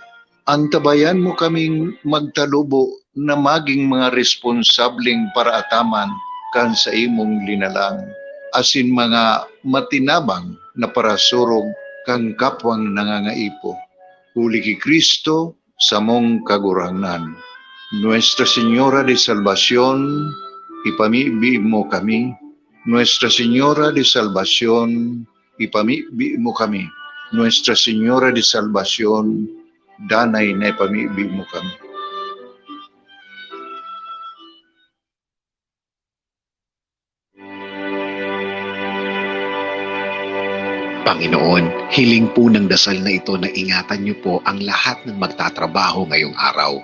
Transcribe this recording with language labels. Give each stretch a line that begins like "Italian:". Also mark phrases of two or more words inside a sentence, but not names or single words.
Bikol: Antabayan mo kaming magtalubo na maging mga responsabling paraataman kan sa imong linalang, asin mga matinabang na parasurog kang kapwang nangangaipo. Huli ki Kristo sa mong kagurangnan. Nuestra Señora de Salvación, ipamibi mo kami. Nuestra Señora de Salvación, ipamibi mo kami. Nuestra Señora de Salvación, danay na ipamibi mo kami.
Filipino: Panginoon, hiling po ng dasal na ito na ingatan niyo po ang lahat ng magtatrabaho ngayong araw.